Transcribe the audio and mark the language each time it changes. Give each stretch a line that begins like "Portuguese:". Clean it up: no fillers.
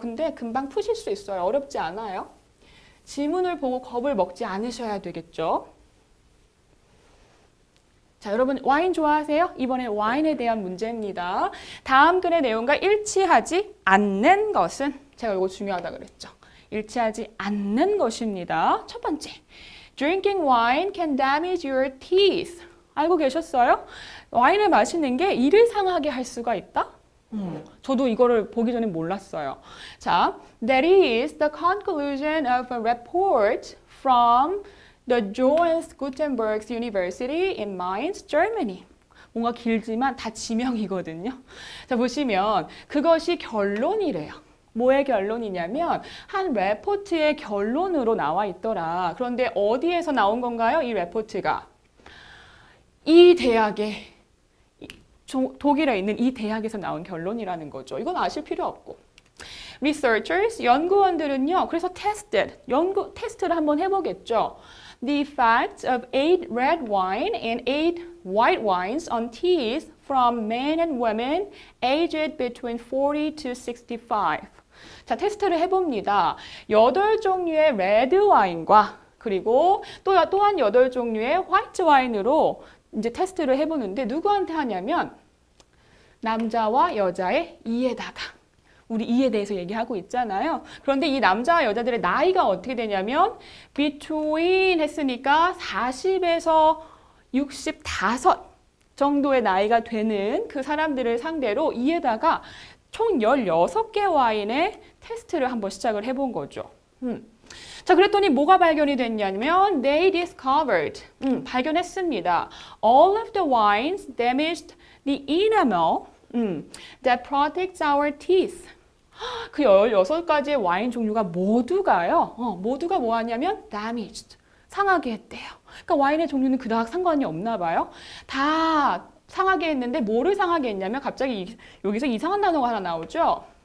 Korean: 근데 금방 푸실 수 있어요. 어렵지 않아요. 지문을 보고 겁을 먹지 않으셔야 되겠죠. 자, 여러분 와인 좋아하세요? 이번에 와인에 대한 문제입니다. 다음 글의 내용과 일치하지 않는 것은 제가 이거 중요하다 그랬죠. 일치하지 않는 것입니다. 첫 번째,
English: drinking wine can damage your teeth.
Korean: 알고 계셨어요? 와인을 마시는 게 이를 상하게 할 수가 있다? 저도 이거를 보기 전에 몰랐어요.
English: 자, that is the conclusion of a report from the Johannes Gutenberg University in Mainz, Germany.
Korean: 뭔가 길지만 다 지명이거든요. 자, 보시면 그것이 결론이래요. 뭐의 결론이냐면 한 레포트의 결론으로 나와 있더라. 그런데 어디에서 나온 건가요? 이 레포트가. 이 대학에, 독일에 있는 이 대학에서 나온 결론이라는 거죠. 이건 아실 필요 없고. Researchers, 연구원들은요. 그래서 테스트를 한번 해보겠죠.
English: The effects of 8 red wine and 8 white wines on teeth from men and women aged between 40 to 65.
Korean: 자, 테스트를 해봅니다. 8종류의 레드 와인과 그리고 또한 8종류의 화이트 와인으로 이제 테스트를 해보는데 누구한테 하냐면 남자와 여자의 이에다가 우리 이에 대해서 얘기하고 있잖아요. 그런데 이 남자와 여자들의 나이가 어떻게 되냐면 between 했으니까 40에서 65 정도의 나이가 되는 그 사람들을 상대로 이에다가 총 16개 와인의 테스트를 한번 시작을 해본 거죠. 자, 그랬더니 뭐가 발견이 됐냐면
English: they discovered,
Korean: 발견했습니다.
English: All of the wines damaged the enamel that protects our teeth.
Korean: 그 16가지의 와인 종류가 모두가요. 모두가 뭐 하냐면 damaged, 상하게 했대요. 그러니까 와인의 종류는 그닥 상관이 없나 봐요. 다 상하게 했는데 뭐를 상하게 했냐면 갑자기 여기서 이상한 단어가 하나 나오죠.